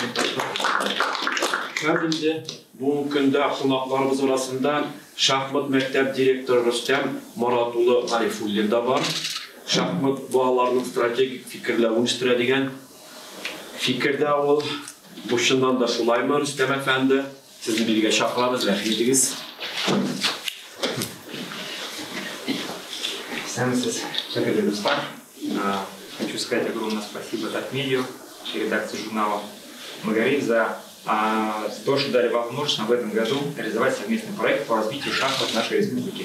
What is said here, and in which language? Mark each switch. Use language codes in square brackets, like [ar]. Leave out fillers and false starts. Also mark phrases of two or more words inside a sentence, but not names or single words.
[tt] Һәм инде бу көндә кунакларыбыз арасында шахмат мәктәп директоры Рөстәм Маратулы Гарифуллин да бар. Шахмат балаларның стратегик фикерләвен үстерә дигән фикердә ул. Бу чыннан да шулаймы, Рөстәм әфәнде? Сезне биргә чакырабыз, рәхмәт итегез. [ru] Хочу сказать огромное спасибо Татмедиа и редакции журнала «Магариф» за то, что дали возможность в этом году реализовать совместный проект по развитию шахмат в нашей республике.